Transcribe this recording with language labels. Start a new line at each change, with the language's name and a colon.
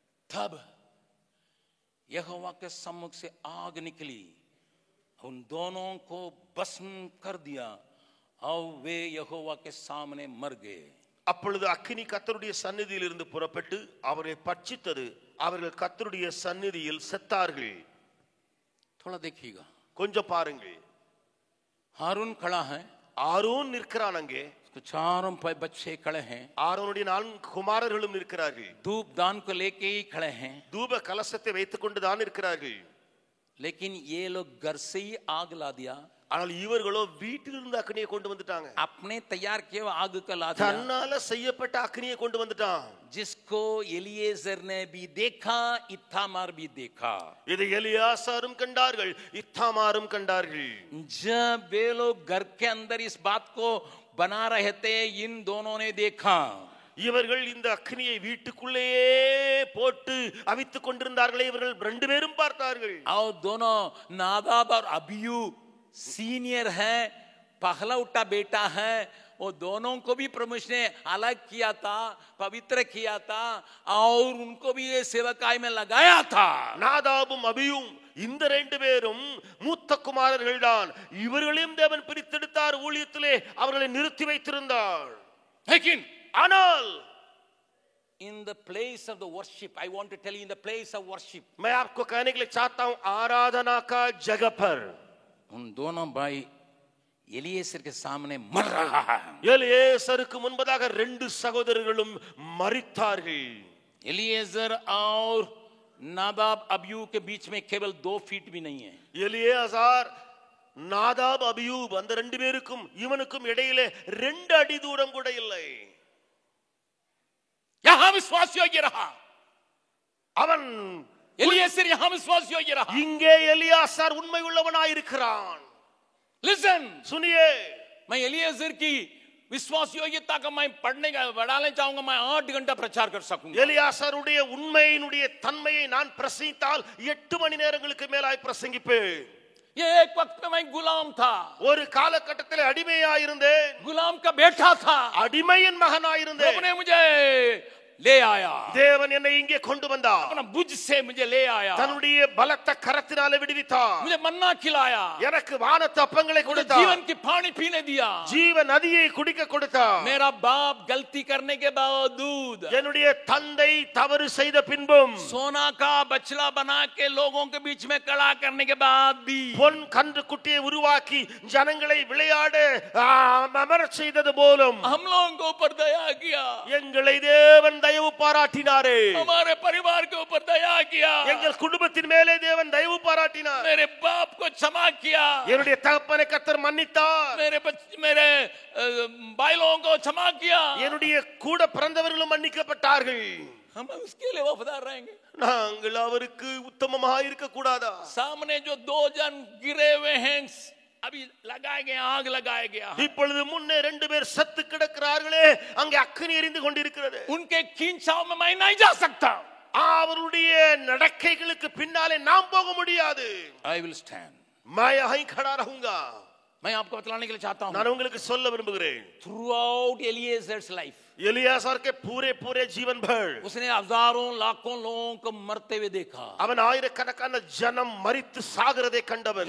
Hindi: तब यहोवा के सम्मुख से आग निकली, उन दोनों को भस्म कर दिया और वे यहोवा के सामने मर गए.
Tamil: அப்பொழுது அக்கினி கர்த்தருடைய சந்நிதியில் இருந்து புறப்பட்டு அவரை பட்சித்தது. அவர்கள் கர்த்தருடைய சந்நிதியில் செத்தார்கள்.
Hindi: थोड़ा देखिएगा.
Tamil: கொஞ்சம் பாருங்கள்.
Hindi: हारून खड़ा है,
Tamil: ஆரோன் நிற்கிறான். அங்கே
Hindi: उसको चारों बच्चे खड़े हैं,
Tamil: ஆரோனுடைய 4 குமாரர்களும் இருக்கிறார்கள்.
Hindi: धूप दान को लेके ही खड़े हैं.
Tamil: தூப கலசத்தை வைத்துக் கொண்டு தான் இருக்கிறார்கள்.
Hindi: लेकिन ये लोग घर से ही आग ला दिया.
Tamil: ஆனால் இவர்களோ வீட்டிலிருந்து அக்னியை கொண்டு வந்துட்டாங்க.
Hindi: अपने तैयार किए हुए आग का ला दिया,
Tamil: தன்னால செய்யப்பட்ட அக்னியை கொண்டு வந்துட்டான்.
Hindi: जिसको एलिएजर ने भी देखा, इत्थामार भी देखा.
Tamil: இதை எலியாசாரும் கண்டார்கள், இத்தாமாரும் கண்டார்கள்.
Hindi: जब वे लोग घर के अंदर इस बात को बना रहे थे, इन दोनों ने देखा.
Tamil: இவர்கள் இந்த அக்னியை வீட்டுக்குள்ளேயே போட்டு அவித்துக் கொண்டிருந்தார்களே, இவர்கள் 2 பேரும் பார்த்தார்கள்.
Hindi: और दोनों नादाब और अबीयू सीनियर है, पहला उठा बेटा है, वो दोनों को भी परमेश्वर ने अलग किया था, पवित्र किया था और उनको भी ये सेवकाई में लगाया था.
Tamil: நாதாபும் அபியும் இந்த 2 பேரும் மூத்த குமாரர்கள் தான். இவர்களையும் தேவன் பிரித்தெடுத்தார், ஊழியத்திலே அவர்களை நிறுத்தி வைத்திருந்தார்.
Hindi: लेकिन
Tamil: ஆனால்
English: in the place of the worship, I want to tell you, in the place of worship,
Hindi: मैं आपको कहने के लिए चाहता हूं, आराधना का जगह पर उन दोनों भाई एलिएजर के सामने मर रहा है.
Tamil: எலியேசருக்கு முன்பதாக 2 சகோதரர்களும் மரித்தார்கள்.
Hindi: एलिएजर और नादाब अबीयू के बीच में केवल 2 फीट भी नहीं है.
Tamil: எலியாசார் நாதாப் அபியூப் அந்த 2 பேருக்கும் இவனுக்கும் இடையிலே 2 அடி தூரம் கூட இல்லை.
Hindi: यहां विश्वास योग्य रहा,
Tamil: அவன்
Hindi: एलिएजर यहां विश्वास योग्य रहा.
Tamil: இங்கே எலியாசார் உண்மை உள்ளவனாய் இருக்கிறான்.
English: listen,
Hindi: सुनिए, मैं एलिएजर की विश्वास योग्यता का मैं पढ़ने का बढ़ाने चाहूंगा. मैं 8 घंटा प्रचार कर सकूंगा.
Tamil: எலியாசாருடைய உண்மையினுடைய தன்மையை நான் பிரசங்கித்தால் 8 மணி நேரங்களுக்கு மேலாய் பிரசங்கிப்பேன்.
Hindi: ये एक वक्त में मैं गुलाम था,
Tamil: ஒரு காலகட்டத்தில் அடிமையாயிருந்தேன்,
Hindi: गुलाम का बेटा था.
Tamil: அடிமையின் மகனாயிருந்தேன்.
Hindi: प्रभु ने मुझे ले आया,
Tamil: தேவன் என்னை இங்கே கொண்டு வந்தார்.
Hindi: अपना बुझ से मुझे ले आया,
Tamil: தன்னுடைய பலத்த கரத்தினாலே விடுவித்தார்.
Hindi: मुझे मन्ना खिलाया,
Tamil: எனக்கு வானத்து அப்பங்களை கொடுத்தார்.
Hindi: जीवन की पानी पीने दिया,
Tamil: ஜீவ நதியை குடிக்க கொடுத்தார்.
Hindi: मेरा बाप गलती करने के बावजूद,
Tamil: என்னுடைய தந்தை தவறு செய்த பின்பும்,
Hindi: सोना का बछड़ा बना के लोगों के बीच में खड़ा करने के बाद भी,
Tamil: பொன் கன்று குட்டியை உருவாக்கி ஜனங்களை விளையாட அமரச் செய்தது போலும்
Hindi: हम लोगों के ऊपर दया किया,
Tamil: எங்களை தேவன் தயவு பாராட்டினாரே.
Hindi: हमारे परिवार के ऊपर दया किया,
Tamil: எங்கள் குடும்பத்தின் மேலே தேவன் தயவு பாராட்டினார்.
Hindi: मेरे बाप को क्षमा किया,
Tamil: என்னுடைய தகப்பனை கர்த்தர் மன்னித்தார்.
Hindi: मेरे भाई लोगों को क्षमा किया,
Tamil: என்னுடைய கூட பிறந்தவர்களும் மன்னிக்கப்பட்டார்கள்.
Hindi: हम उसके लिए वफादार रहेंगे।
Tamil: நாங்கள் அவருக்கு உத்தமமாக இருக்க கூடாதா?
Hindi: सामने जो 2 जन गिरे हुए हैं, अभी लगाए गए, आग लगाया गया,
Tamil: இப்பொழுது முன்னே 2 பேர் செத்து கிடக்கிறார்களே, அங்கே அக்கினி எரிந்து கொண்டிருக்கிறது.
Hindi: उनके खींचाव में मैं नहीं जा सकता,
Tamil: அவருடைய நடக்கைகளுக்கு பின்னாலே நாம் போக முடியாது.
English: I will stand,
Hindi: मैं यहीं खड़ा रहूंगा. मैं आपको बतलाने के लिए चाहता हूं,
Tamil: நான் உங்களுக்கு சொல்ல விரும்புகிறேன்.
English: throughout Eliezer's life,
Hindi: எலியாசார் के पूरे जीवन भर उसने हजारों लाखों लोगों को मरते हुए देखा,
Tamil: அவன் ஆயிரக்கணக்கான ஜனம் மரித்து சாகிறதை கண்டவன்.